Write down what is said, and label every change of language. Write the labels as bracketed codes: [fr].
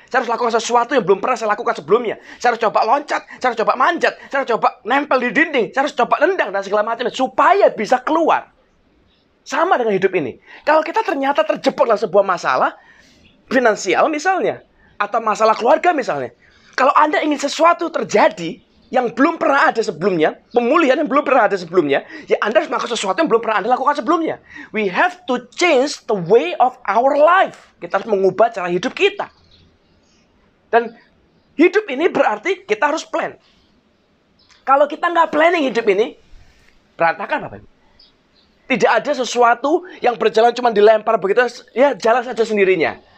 [id] Saya harus lakukan sesuatu yang belum pernah saya lakukan sebelumnya. Saya harus coba loncat, saya harus coba manjat, saya harus coba nempel di dinding, saya harus coba nendang dan segala macam supaya bisa keluar. Sama dengan hidup ini. Kalau kita ternyata terjebak dalam sebuah masalah finansial misalnya, atau masalah keluarga misalnya. Kalau Anda ingin sesuatu terjadi yang belum pernah ada sebelumnya, pemulihan yang belum pernah ada sebelumnya, ya Anda harus melakukan sesuatu yang belum pernah Anda lakukan sebelumnya. [en] We have to change the way of our life. [id] Kita harus mengubah cara hidup kita. Dan hidup ini berarti kita harus plan. Kalau kita nggak planning hidup ini, berantakan Bapak Ibu. Tidak ada sesuatu yang berjalan cuma dilempar begitu, ya jalan saja sendirinya.